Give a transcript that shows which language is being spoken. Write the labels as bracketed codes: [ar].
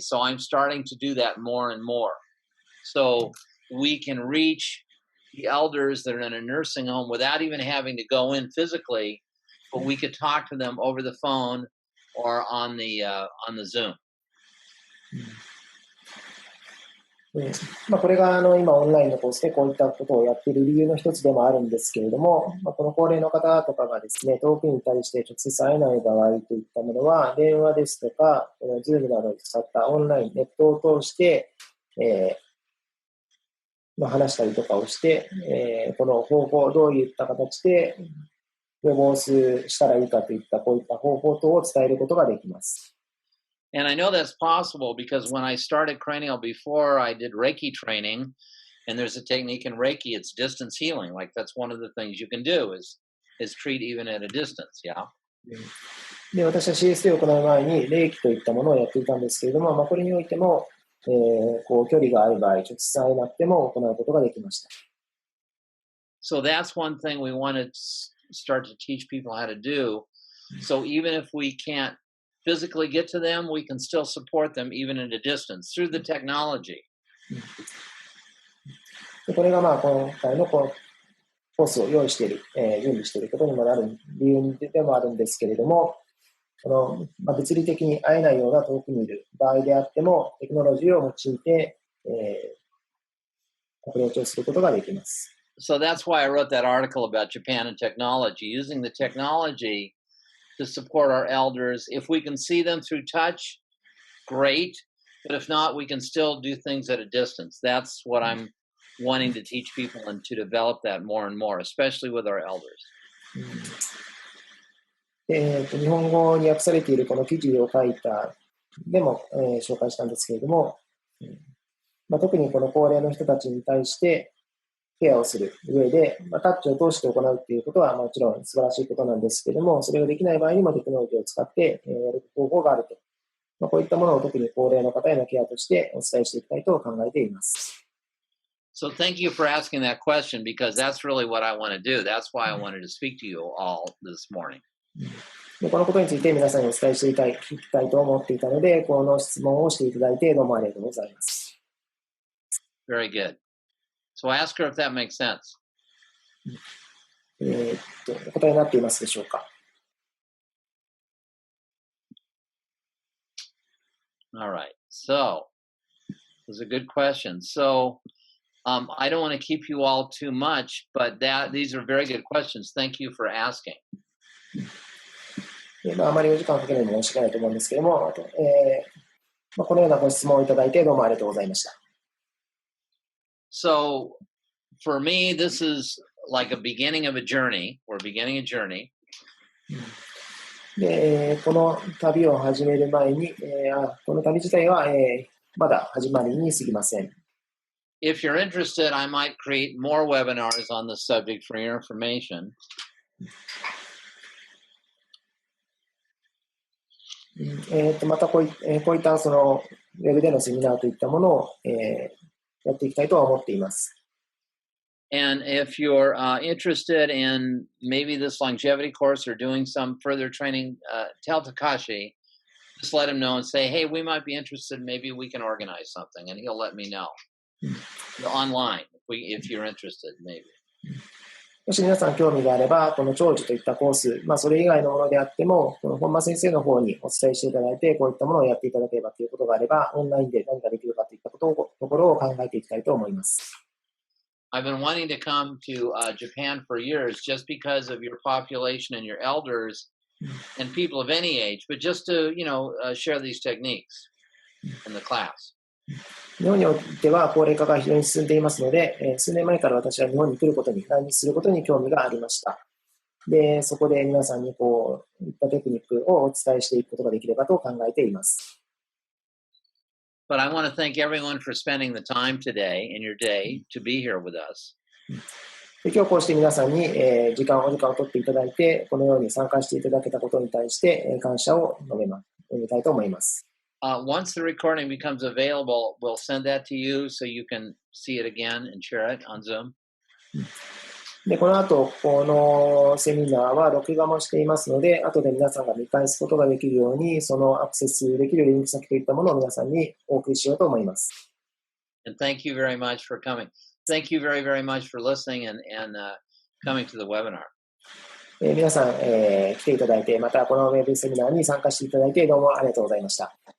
[en] So I'm starting to do that more and more. So we can reach the elders that are in a nursing home without even having to go in physically, but we could talk to them over the phone or on the Zoom. [ja] これが今オンラインのコースでこういったことをやっている理由の一つでもあるんですけれども、この高齢の方とかがですね、遠くに対して直接会えない場合といったものは、電話ですとか、Zoom などを使ったオンライン、ネットを通して、話したりとかをして、この方法、どういった形で予防したらいいかといったこういった方法等を伝えることができます。 [en] And I know that's possible because when I started cranial before, I did Reiki training, and there's a technique in Reiki, it's distance healing. Like that's one of the things you can do is treat even at a distance, yeah? [ja] で、私は CST を行う前に、霊気といったものをやっていたんですけれども、これにおいても、こう距離がある場合、直接会えなくても行うことができました。 [en] So that's one thing we want to start to teach people how to do. So even if we can't physically get to them, we can still support them even at a distance through the technology. [ja] でこれが今回のコースを用意している、準備していることにもなる理由でもあるんですけれども、物理的に会えないような遠くにいる場合であっても、テクノロジーを用いて、アプローチをすることができます。 [en] So that's why I wrote that article about Japan and technology, using the technology to support our elders. If we can see them through touch, great. But if not, we can still do things at a distance. That's what I'm wanting to teach people and to develop that more and more, especially with our elders. [ja] 日本語に訳されているこの記事を書いたでも、紹介したんですけれども、特にこの高齢の人たちに対してケアをする上で、タッチを通して行うということはもちろん素晴らしいことなんですけれども、それができない場合にもテクノロジーを使ってやる方法があると。こういったものを特に高齢の方へのケアとしてお伝えしていきたいと考えています。 [en] So thank you for asking that question because that's really what I want to do. That's why I wanted to speak to you all this morning. [ja] このことについて皆さんにお伝えしていきたいと思っていたので、この質問をしていただいてどうもありがとうございます。 [en] Very good. So ask her if that makes sense. [ja] お答えになっていますでしょうか。 [en] All right. So it was a good question. So I don't want to keep you all too much, but these are very good questions. Thank you for asking. [ja] あまりお時間をかけるのも申し訳ないと思うんですけれども、このようなご質問をいただいてどうもありがとうございました。 [en] So for me, this is like a beginning of a journey. We're beginning a journey. [ja] で、この旅を始める前に、この旅自体は、まだ始まりに過ぎません。 [en] If you're interested, I might create more webinars on this subject for your information. [ja] またこういったそのウェブでのセミナーといったものを、やっていきたいとは思っています。 [en] And if you're interested in maybe this longevity course or doing some further training, tell Takashi, just let him know and say, hey, we might be interested. Maybe we can organize something. And he'll let me know online if you're interested, maybe. [ja] もし皆さん興味があれば、この長寿といったコース、それ以外のものであっても、この本間先生の方にお伝えしていただいて、こういったものをやっていただければということがあれば、オンラインで何かできるかといったところを考えていきたいと思います。 [en] I've been wanting to come to Japan for years just because of your population and your elders and people of any age, but just to, share these techniques in the class. [ja] 日本においては高齢化が非常に進んでいますので、数年前から私は日本に来ることに、来日することに興味がありました。で、そこで皆さんにこういったテクニックをお伝えしていくことができればと考えています。 [en] But I want to thank everyone for spending the time today in your day to be here with us. [ja] で今日こうして皆さんに、お時間を取っていただいて、このように参加していただけたことに対して、感謝を述べたいと思います。 [en] Once the recording becomes available, we'll send that to you so you can see it again and share it on Zoom. [ja] で、この後、このセミナーは録画もしていますので、後で皆さんが見返すことができるように、そのアクセスできるリンク先といったものを皆さんにお送りしようと思います。 [en] And thank you very much for coming. Thank you very, very much for listening and coming to the webinar. [ja] 皆さん、来ていただいて、またこのウェブセミナーに参加していただいて、どうもありがとうございました。